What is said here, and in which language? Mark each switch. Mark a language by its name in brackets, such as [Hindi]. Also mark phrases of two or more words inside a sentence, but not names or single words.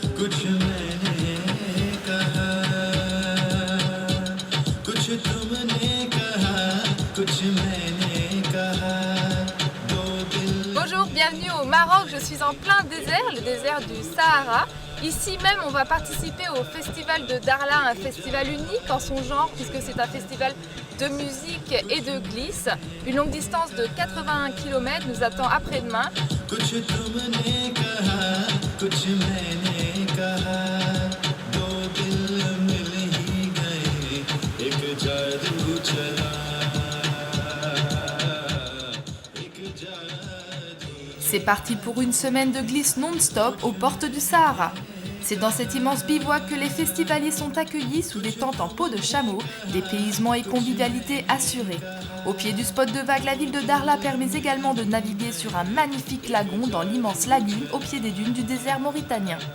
[Hindi] कुछ मैंने कहा कुछ तुमने कहा कुछ मैंने कहा दो दिल [French] Bonjour, bienvenue au Maroc, je suis en plein désert, le désert du Sahara. Ici même, on va participer au festival de Dakhla, un festival unique en son genre puisque c'est un festival de musique et de glisse. Une longue distance de 81 km nous attend après-demain. [Hindi] कुछ तुमने कहा कुछ मैंने कहा दो दिल मिल ही गए एक जादू चला एक जादू [French] C'est parti pour une semaine de glisse non-stop aux portes du Sahara. C'est dans cet immense bivouac que les festivaliers sont accueillis sous des tentes en peau de chameau, dépaysement et convivialité assurés. Au pied du spot de vague, la ville de Dakhla permet également de naviguer sur un magnifique lagon dans l'immense lagune au pied des dunes du désert mauritanien.